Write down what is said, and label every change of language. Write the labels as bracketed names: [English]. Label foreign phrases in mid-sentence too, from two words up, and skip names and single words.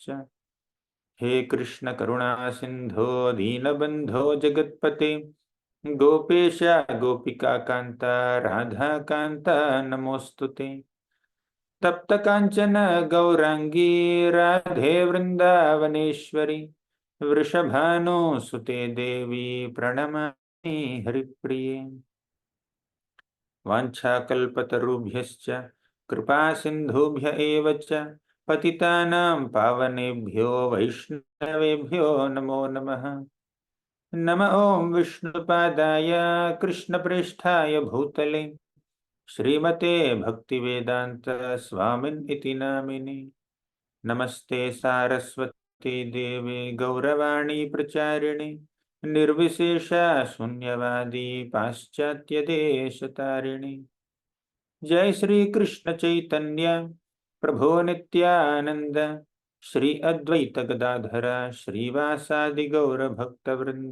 [Sanskrit] హే కృష్ణ కరుణా సింధో దీనబంధో జగత్పతే గోపేశ గోపికా కాంత రాధాకాంత నమోస్తుతే. తప్త కాంచన గౌరాంగీ రాధే వృందావనేశ్వరి వృషభానుసుతే దేవి ప్రణమామి హరిప్రియే. వాంఛాకల్పతరుభ్యశ్చ కృపా సింధుభ్య ఏవ చ పతితానాం పావనేభ్యో వైష్ణవేభ్యో నమో నమః. నమ ఓం విష్ణుపాదాయ కృష్ణప్రేష్ఠాయ భూతలే శ్రీమతే భక్తివేదాంత స్వామిన్ ఇతి నామిని. నమస్తే సారస్వతి దేవి గౌరవాణి ప్రచారిణి నిర్విశేష శూన్యవాది పాశ్చాత్య దేశతారిణి. జై శ్రీ కృష్ణ చైతన్య ప్రభో నిత్యానంద శ్రీ అద్వైత గదాధర శ్రీవాసాది గౌర భక్తవృంద.